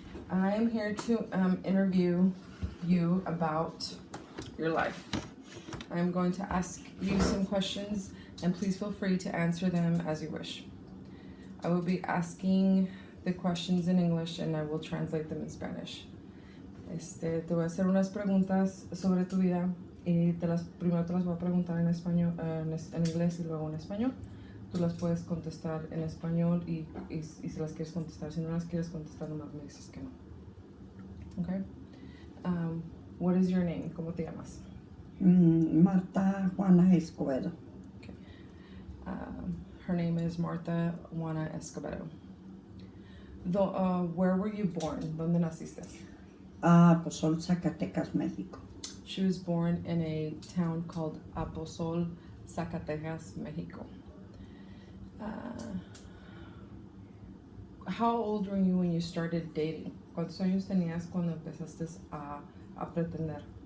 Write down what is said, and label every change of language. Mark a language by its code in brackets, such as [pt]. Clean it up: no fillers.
[en] I am here to interview you about your life. I'm going to ask you some questions, and please feel free to answer them as you wish. I will be asking the questions in English, and I will translate them in Spanish. [es] Te voy a hacer unas preguntas sobre tu vida y primero te las voy a preguntar en español, en inglés y luego en español. Tú las puedes contestar en español y si las quieres contestar. Si no las quieres contestar, nomás me dices que no. [en] Okay? What is your name? [es] ¿Cómo te llamas? Marta Juana Escobedo. [en] Okay. Her name is Marta Juana Escobedo. Where were you born? [es] ¿Dónde naciste? Aposol, Zacatecas, México. [en] She was born in a town called Aposol, Zacatecas, Mexico. How old were you when you started dating? [es] ¿Cuántos años tenías cuando empezaste a pretender?